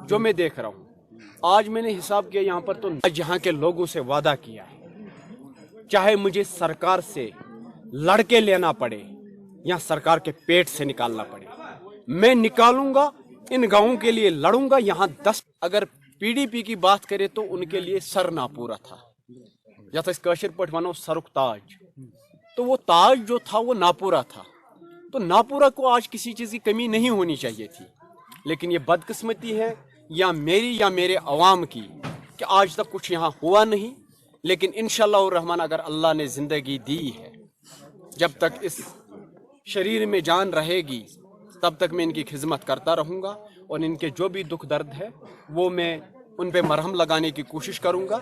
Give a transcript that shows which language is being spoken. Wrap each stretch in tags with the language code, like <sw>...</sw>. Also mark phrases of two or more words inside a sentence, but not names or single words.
<hi>जो मैं देख रहा हूं आज मैंने हिसाब किया यहाँ पर, तो यहाँ के लोगों से वादा किया है, चाहे मुझे सरकार से लड़के लेना पड़े या सरकार के पेट से निकालना पड़े, मैं निकालूंगा। इन गांवों के लिए लड़ूंगा। यहाँ 10 अगर PDP की बात करें तो उनके लिए सर ना पूरा था,</hi> <ks>यथ कशिर पट वनो सरुक ताज।</ks> <hi>तो वो ताज जो था वो नापूरा था। तो नापूरा को आज किसी चीज़ की कमी नहीं होनी चाहिए थी, लेकिन ये बदकिस्मती है या मेरी या मेरे अवाम की कि आज तक कुछ यहाँ हुआ नहीं। लेकिन इंशाअल्लाह रहमान अगर अल्लाह ने ज़िंदगी दी है, जब तक इस शरीर में जान रहेगी तब तक मैं इनकी खिदमत करता रहूँगा और इनके जो भी दुख दर्द है वो मैं उन पे मरहम लगाने की कोशिश करूँगा।</hi>